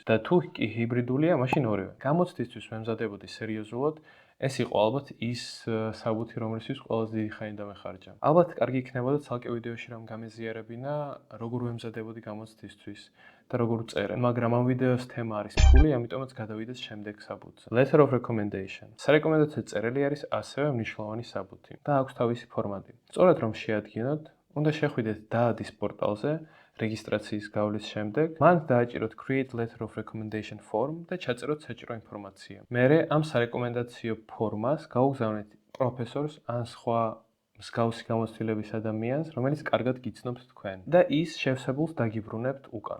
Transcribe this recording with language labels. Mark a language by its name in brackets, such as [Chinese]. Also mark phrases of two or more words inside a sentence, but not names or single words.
[Georgian] და თუ კი ჰიბრიდულია, მაშინ ორივე. გამოცდისთვის ვემზადებოდი სერიოზულად. ეს იყო ალბათ ის საბუთი, რომლისთვის ყველაზე დიდი ხანი დამეხარჯა. ალბათ კარგი იქნებოდა ცალკე ვიდეოში რამ გამეზიარებინა, როგორ ვემზადებოდი გამოცდისთვის და როგორ წერე. მაგრამ ამ ვიდეოს თემა არის ფული, ამიტომაც გადავიდეთ შემდეგ საბუთზე. [English] Letter of recommendation. [Georgian] სარეკომენდაციო წერილი არის ასევე მნიშვნელოვანი საბუთი და აქვს თავისი ფორმატი. სწორად რომ შეადგინოთ, უნდა შეხვიდეთ დაადის პორტალზე რეგისტრაციის გავლის შემდეგ, მან დააჭიროთ [English] Create Letter of Recommendation Form [Georgian] და ჩაწეროთ საჭირო ინფორმაცია. მერე ამ სარეკომენდაციო ფორმას გაუგზავნეთ პროფესორს ან სხვა მსგავსი გამოცდილების ადამიანს, რომელიც კარგად გიცნობთ თქვენ და ის შევსებულს დაგიბრუნებთ უკან.